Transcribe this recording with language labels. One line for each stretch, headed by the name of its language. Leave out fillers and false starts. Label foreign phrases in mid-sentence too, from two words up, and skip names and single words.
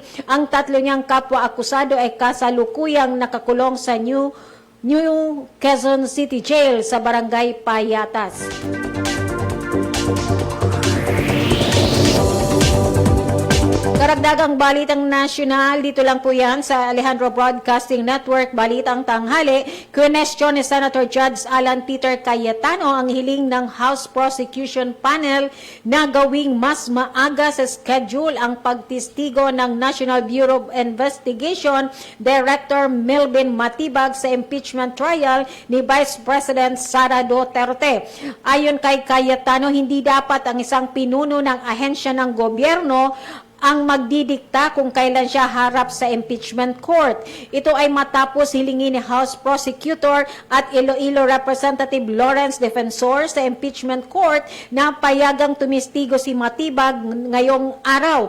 Filipino: Ang tatlo niyang kapwa-akusado ay kasalukuyang nakakulong sa New Quezon City Jail sa Barangay Payatas. Karagdagang balitang nasyonal, dito lang po yan sa Alejandro Broadcasting Network, Balitang Tanghali. Question ni Senator Judge Alan Peter Cayetano ang hiling ng House Prosecution Panel na gawing mas maaga sa schedule ang pagtistigo ng National Bureau of Investigation Director Melvin Matibag sa impeachment trial ni Vice President Sara Duterte. Ayon kay Cayetano, hindi dapat ang isang pinuno ng ahensya ng gobyerno ang magdidikta kung kailan siya harap sa impeachment court. Ito ay matapos hilingin ni House Prosecutor at Iloilo Representative Lawrence Defensor sa impeachment court na payagang tumistigo si Matibag ngayong araw.